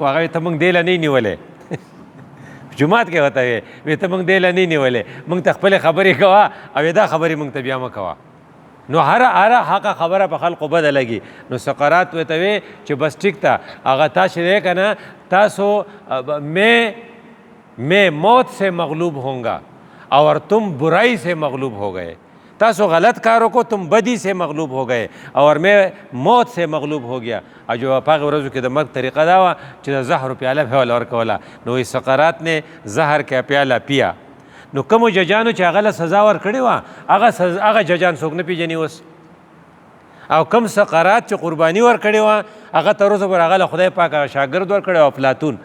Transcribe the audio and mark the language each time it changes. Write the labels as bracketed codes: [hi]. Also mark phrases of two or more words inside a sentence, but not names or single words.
[ps] هغه ته موږ دې له نه نیولی جومات کې ورته وی ته موږ دې له نه نیولی، موږ ته خپلې خبرې کوه او دا خبرې موږ ته بیا مه کوه. نو هره حقه خبره په خلقو بده لګي. نو سقراط ورته وی چې بس ټیک ته هغه تاسو دی که نه، تاسو [ur] میں موت سے مغلوب ہوں گا اور تم برائی سے مغلوب ہو گئے. تاسو غلط کاروں کو تم بدی سے مغلوب ہو گئے اور میں موت سے مغلوب ہو گیا. [ps] او جو په هغه ورځو کې د مرګ طریقه دا وه چې د زهرو پیاله به ول ورکوله. نو سقراط [ur] نے زهر کا پیاله پیا. [ps] نو کومو ججانو چې هغه له سزا ورکړې وه هغه ججان څوک نه پېژني اوس، او کم سقراط چې قرباني ورکړې وه هغه تر اوسه پورې هغه له خدای پاک هغه شاګرد ورکړی او افلاطون.